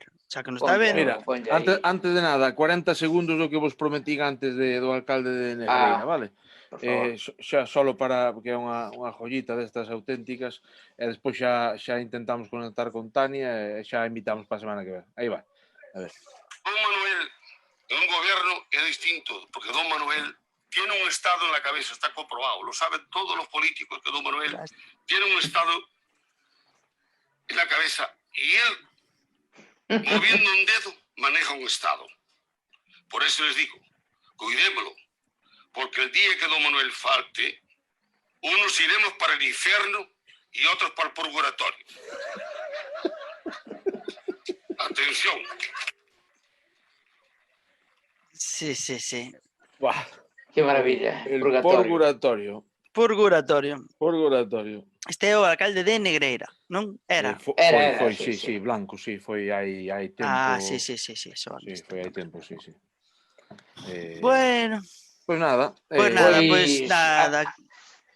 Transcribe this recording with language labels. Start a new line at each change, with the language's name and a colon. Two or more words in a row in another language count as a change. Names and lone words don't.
Galician: Xa que non está ben. Mira, antes de nada, 40 segundos do que vos prometín antes do alcalde de Negreira, vale? Xa solo para, porque é unha jollita destas auténticas, e despois xa intentamos conectar con Tania e xa invitamos para a semana que ven. Aí va. A ver.
Spanish: Don Manuel, en un gobierno é distinto, porque Don Manuel tiene un Estado en la cabeza, está comprobado, lo saben todos los políticos, que Don Manuel tiene un Estado en la cabeza y él, moviendo un dedo, maneja un Estado. Por eso les digo, cuidémoslo, porque el día que Don Manuel falte, unos iremos para el infierno y otros para el purgatorio. Atención. Sí. Buah. Qué maravilla. El purgatorio.
Galician: Este é o alcalde de Negreira, non? Era. Foi, sí, Blanco, sí, foi hai tempo. Sí. Foi hai tempo, sí. Bueno.
Spanish: Pues nada.